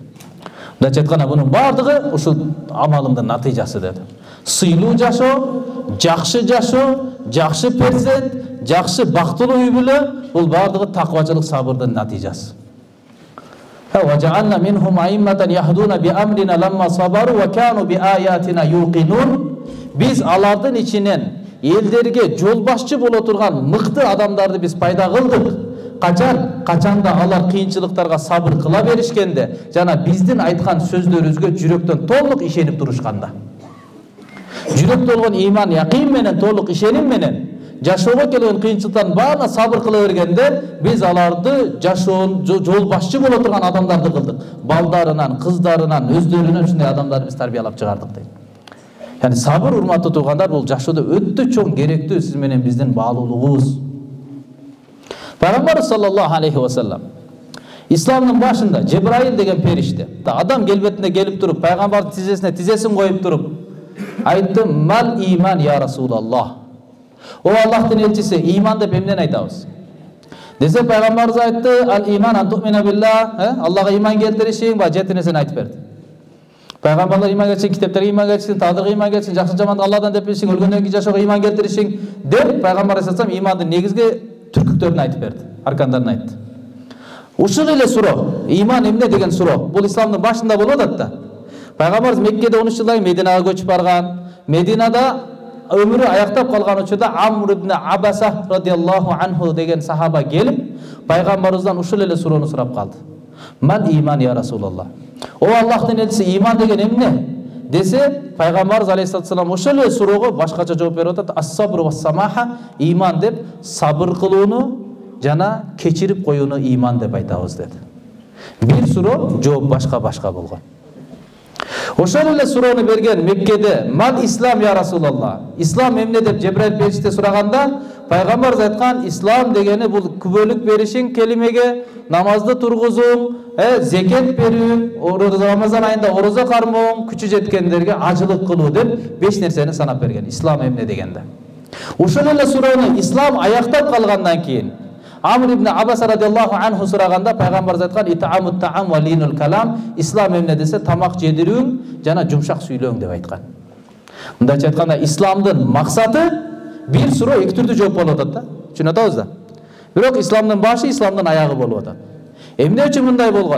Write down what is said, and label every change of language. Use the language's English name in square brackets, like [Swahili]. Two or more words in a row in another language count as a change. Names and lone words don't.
[Kyrgyz] Мындайча айтканда мунун баардыгы ушул амалымдын натыйжасы деди. Сыйлуу жашоо, жакшы перзент, жакшы бактылуу үй бүлө, бул баардыгы таквачылык, сабырдын натыйжасы. [Arabic] وَجَعَلْنَا مِنْهُمْ أَئِمَّةً يَهْدُونَ بِأَمْرِنَا لَمَّا صَبَرُوا وَكَانُوا بِآيَاتِنَا يُوقِنُونَ. [Kyrgyz] Biz алардын ичинен элдерге жол башчы боло турган мыкты адамдарды биз пайда кылдык. Качанда алар кыйынчылыктарга сабыр кыла беришкенде жана биздин айткан сөздөрүбүзгө жүрөктөн толук ишенип турушканда. Жүрөктө болгон иман, якин менен, толук ишеним менен жашоого келген кыйынчылыктардын баарына сабыр кыла бергенде биз аларды жашоон жол башчы боло турган адамдарды кылдык. Балдарынан, кыздарынан, өздөрүнөн ушундай адамдарды биз тарбиялап чыгардык дейт. Яни сабыр, урматтуу туугандар, бул жашоодо өтө чоң керектүү сиз менен биздин баалуулугубуз. Пайгамбар [Arabic] صلى الله عليه وسلم [Kyrgyz] исламдын башында Жебраил деген периште адам келбетинде келип туруп, пайгамбардын тизесине тизесин коюп туруп айтты: [Arabic] "ما الإيمان يا رسول الله". [Kyrgyz] О Аллахтын элчиси, иман деп эмнени айтабыз? Десе пайгамбарыбыз айтты: [Arabic] "الإيمان أن تؤمن بالله", [Kyrgyz] Аллага иман келтиришиң, ба жети нерсени айтып берди. Пайгамбарлар иман келтиришин, китептерге иман келтиришин, тагдырга иман келтиришин, жакшы жаманды Алладан деп билишиң, өлгөндөн кийин жашоого иман келтиришиң деп пайгамбар айтсам имандын негизги түркүктөрүн айтып берди, аркандарын айтты. Ушул эле суроо, иман эмне деген суроо, бул исламдын башында болуп атат да. Пайгамбарыбыз Меккеде 13 жылдан Мединага көчүп барган. Мединада өмүрү аяктап калган учурда Амр ибн Абаса [Arabic] رضي الله عنه [Kyrgyz] деген сахаба келип, пайгамбарыбыздан ушул эле суроону сурап калды. [Arabic] ما الإيمان يا رسول الله. [Kyrgyz] О Аллахтын элчиси, иман деген эмне? Десе, пайгамбарыбыз алейхиссалам ошол эле суроого башкача жооп берип атат. [Arabic] الصبر والسماحة, [Kyrgyz] иман деп сабыр кылууну жана кечирип коюуну иман деп айтабыз деди. Бир суроо, жооп башка болгон. Ошол эле суроону берген Меккеде [Arabic] ما الإسلام يا رسول الله, [Kyrgyz] ислам эмне деп Жебраил периште сураганда, пайгамбарыбыз айткан ислам дегени бул күбөлүк беришиң келимеге, намазды тургузуң, зекет берүү, Рамазан айында орозо кармооң, күчү жеткендерге ажылык кылуу деп 5 нерсени санап берген. Ислам эмне дегенде. Ошол эле суроону ислам аяктап калгандан кийин Амр ибн Абаса [Arabic] رضي الله عنه [Kyrgyz] сураганда пайгамбарыбыз айткан: [Arabic] "إطعام الطعام ولين الكلام", [Kyrgyz] ислам эмне десе тамак жедирүүң жана жумшак сүйлөөң деп айткан. Мындайча айтканда исламдын максаты бир суроо эки түрдүү жооп болуп атат да. Түшүнүп атабыз да. Бирок исламдын башы, исламдын аягы болуп атат. Эмне үчүн мындай болгон?